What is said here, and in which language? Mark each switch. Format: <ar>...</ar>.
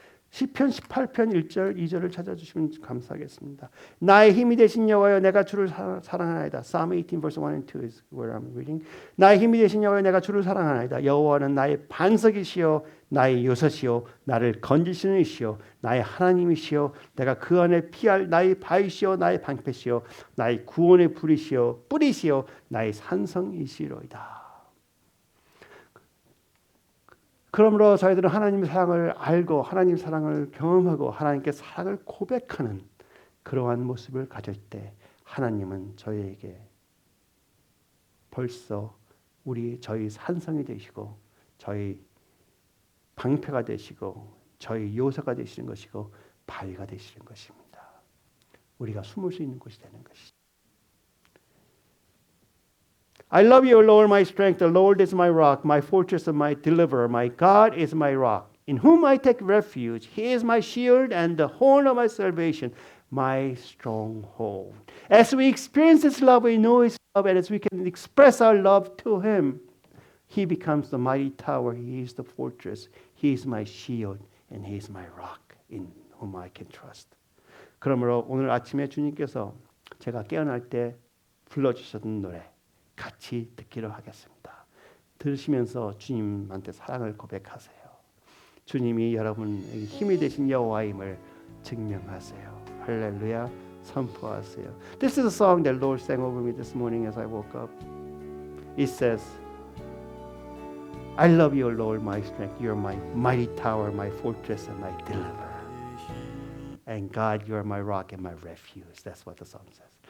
<ko>시편 18편 1절 2절을 찾아주시면 감사하겠습니다. 나의 힘이 되신 여호와여 내가 주를 사랑하나이다.</ko> <en>Psalm 18 verse 1 and 2 is where I'm reading.</en> <ko>나의 힘이 되신 여호와여 내가 주를 사랑하나이다. 여호와는 나의 반석이시요 나의 요새시요 나를 건지시는 이시요 나의 하나님이시요 내가 그 안에 피할 나의 바위시요 나의 방패시요 나의 구원의 뿌리시요 나의 산성이시로이다. 그러므로 저희들은 하나님의 사랑을 알고 하나님의 사랑을 경험하고 하나님께 사랑을 고백하는 그러한 모습을 가질 때 하나님은 저희에게 벌써 저희 산성이 되시고 저희 방패가 되시고 저희 요새가 되시는 것이고 바위가 되시는 것입니다. 우리가 숨을 수 있는 곳이 되는 것이죠.</ko> <en>I love you, Lord, my strength. The Lord is my rock, my fortress and my deliverer. My God is my rock, in whom I take refuge. He is my shield and the horn of my salvation, my stronghold. As we experience His love, we know His love, and as we can express our love to Him, He becomes the mighty tower. He is the fortress. He is my shield, and He is my rock, in whom I can trust.</en> <ko>그러므로 오늘 아침에 주님께서 제가 깨어날 때 불러주셨던 노래 같이 듣기로 하겠습니다. 들으시면서 주님한테 사랑을 고백하세요. 주님이 여러분에게 힘이 되신 여호와임을 증명하세요. 할렐루야 선포하세요.</ko> <en>This is a song that Lord sang over me this morning as I woke up. It says, I love you, Lord, my strength. You're my mighty tower, my fortress, and my deliverer. And God, you're my rock and my refuge. That's what the song says.</en>